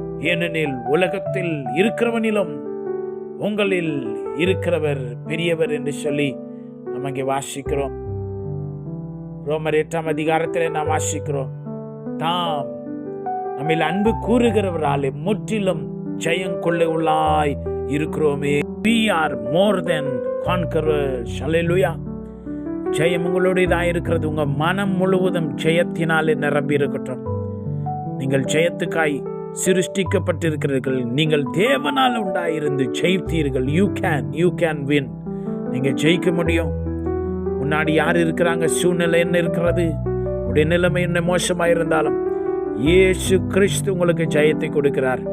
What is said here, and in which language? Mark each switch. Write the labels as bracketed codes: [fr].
[ta] ஏனெனில் உலகத்தில் இருக்கிறவனிலும் உங்களில் இருக்கிறவர் பெரியவர் என்று சொல்லி நம்ம இங்கே வாசிக்கிறோம். ரோமர் 8ஆம் அதிகாரத்தில் நாம் வாசிக்கிறோம், தாம் நம்மில் அன்பு கூறுகிறவராலே முற்றிலும் ஜெயம் கொள்ள உள்ளாய் இருக்கிறோமே. [en] We are more than conquerors. [ta] Hallelujah. ஜெயம் உங்களுடையதாக இருக்கிறது. உங்க மனம் முழுவதும் ஜெயத்தினாலே நிரம்பி இருக்கட்டும். நீங்கள் ஜெயத்துக்காய் சிருஷ்டிக்கப்பட்டிருக்கிறீர்கள். நீங்கள் தேவனால் உண்டாயிருந்து ஜெயித்தீர்கள். [en] You can win. [ta] நீங்க ஜெயிக்க முடியும். முன்னாடி யார் இருக்கிறாங்க, சூழ்நிலை என்ன இருக்கிறது, உடைய நிலைமை என்ன மோசமாக இருந்தாலும் இயேசு கிறிஸ்து உங்களுக்கு ஜெயத்தை கொடுக்கிறார்.